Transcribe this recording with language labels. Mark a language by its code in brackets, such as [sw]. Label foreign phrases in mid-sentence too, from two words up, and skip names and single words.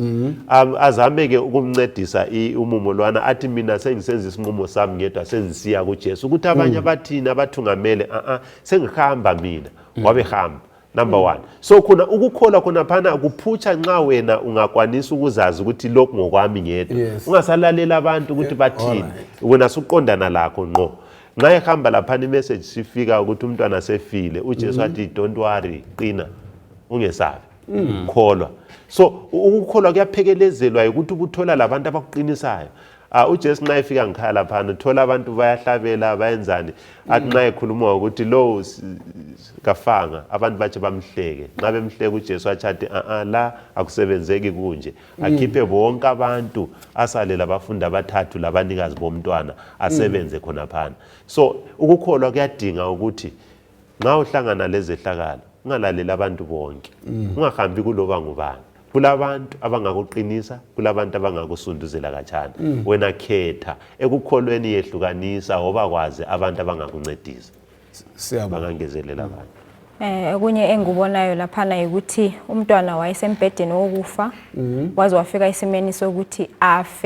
[nd] Azameke ukumncedisa umumo lwana athi mina sengisenza isinqumo sami ngedwa sengisiya kuJesu ukuthi abanye abathina abathungamele sengihamba mina wabehamba. Number 1. So khona ukukholwa khona phana kuphutsha nxa wena ungakwanisa ukuzazi ukuthi lokho ngokwami ngedwa. Ungasalalela abantu ukuthi bathini. Wena suqondana lakho ngqo. Nxa ehamba laphana imessage sifika ukuthi umntwana sefile uJesu athi [en] don't worry [nd] qina ungesabi kholwa. So ukukholwa kuyaphekelezelwa ukuthi ubuthola labantu abakuqinisayo. uJesu nxa efika ngikhaya laphana uthola abantu bayahlabela bayenzani athi nxa ekhuluma ukuthi lo kafanga abantu bathi bamhleke. Nxa bemhleke uJesu athi la akusebenzeki kunje akhiphe bonke abantu asalela abafundi abathathu labanikazi bomntwana asebenze khona phana. So ukukholwa kuyadinga ukuthi nxa uhlangana lezehlakalo ungalalela abantu bonke. Ungahambi kuloba ngubani. Kulabantu abangakuqinisa, kulabantu abangakusunduzela kancane. Wena khetha ekukholweni yehlukanisa ngoba kwazi abantu abangakuncedisa. Bangangezelela abantu. Okunye engubonayo laphana ukuthi umntwana wayesembhedeni wokufa waze wafika isimeni sokuthi afe.